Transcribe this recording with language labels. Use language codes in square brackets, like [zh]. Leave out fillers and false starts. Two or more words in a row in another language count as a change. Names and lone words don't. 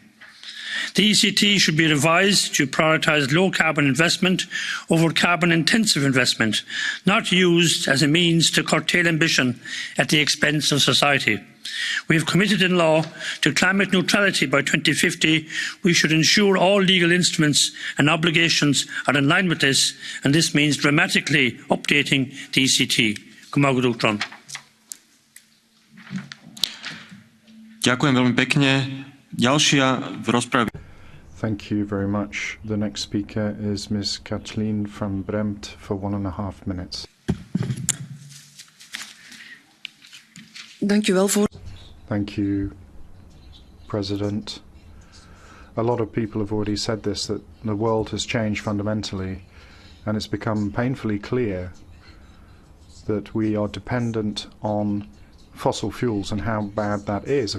[en] The ECT should be revised to prioritise low-carbon investment over carbon-intensive investment, not used as a means to curtail ambition at the expense of society. We have committed in law to climate neutrality by 2050. We should ensure all legal instruments and obligations are in line with this, and this means dramatically updating the ECT. [sk] Ďakujem veľmi pekne. Ďalšia v rozprave. [en] Thank you very much. The next speaker is Ms. Kathleen van Bremt for 1.5 minutes. Thank you, President. A lot of people have already said this, that the world has changed fundamentally, and it's become painfully clear that we are dependent on fossil fuels and how bad that is.